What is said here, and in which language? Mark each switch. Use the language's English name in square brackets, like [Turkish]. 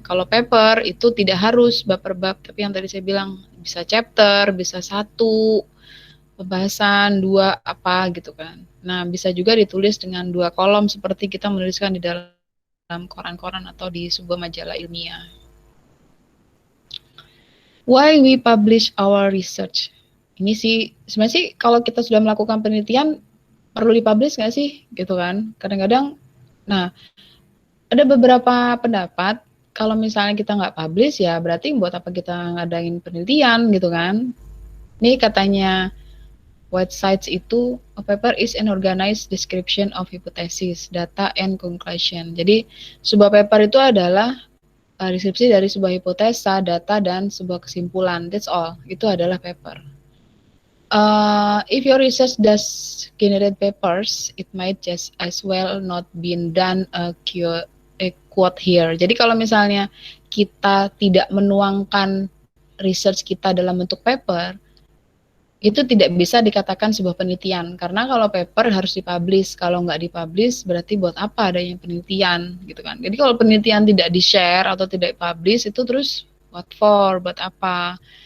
[Indonesian] Kalau paper itu tidak harus bab per bab, tapi yang tadi saya bilang bisa chapter, bisa 1 pembahasan, 2 apa gitu kan. Nah, bisa juga ditulis dengan 2 kolom seperti kita menuliskan di dalam koran-koran atau di sebuah majalah ilmiah. [English] Why we publish our research? [Indonesian] Ini sih sebenarnya sih kalau kita sudah melakukan penelitian perlu dipublish nggak sih gitu kan. Kadang-kadang nah ada beberapa pendapat kalau misalnya kita nggak publish ya berarti buat apa kita ngadain penelitian gitu kan. Ini katanya Whitesides itu [English] a paper is an organized description of hypothesis, data and conclusion. [Indonesian] Jadi sebuah paper itu adalah deskripsi dari sebuah hipotesa, data dan sebuah kesimpulan. [English] That's all. [Indonesian] Itu adalah paper. [English] If your research does generate papers, it might just as well not been done a quote here. [Indonesian] Jadi kalau misalnya kita tidak menuangkan research kita dalam bentuk paper, itu tidak bisa dikatakan sebuah penelitian. Karena kalau paper harus dipublish, kalau nggak dipublish berarti buat apa adanya penelitian gitu kan. Jadi kalau penelitian tidak di-share atau tidak dipublish itu terus [English] what for, [Indonesian] buat apa.